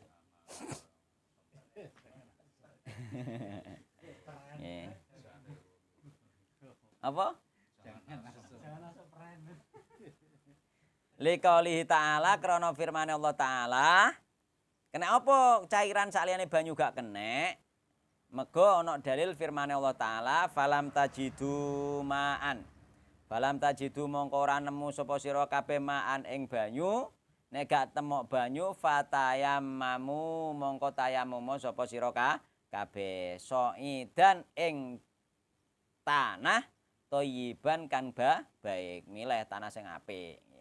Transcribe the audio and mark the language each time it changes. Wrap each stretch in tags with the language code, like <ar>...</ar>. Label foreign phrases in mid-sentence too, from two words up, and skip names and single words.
<jv>Nggih. Apa?</jv> <ar>لقوله تعالى</ar> <jv>krana firman Allah Ta'ala. Kena apa cairan saliyane banyu gak kenek? Mergo ana dalil firman Allah Ta'ala</jv> <ar>فلم تجدوا ماء. فلم تجدوا</ar> <jv>mongko ora nemu sapa sira kabeh ma'an ing banyu. Nek gak temok banyu fatayammamu mongko tayamum sapa sira kabeh. Soidan ing tanah thayyiban kang baik, milih tanah sing apik.</jv>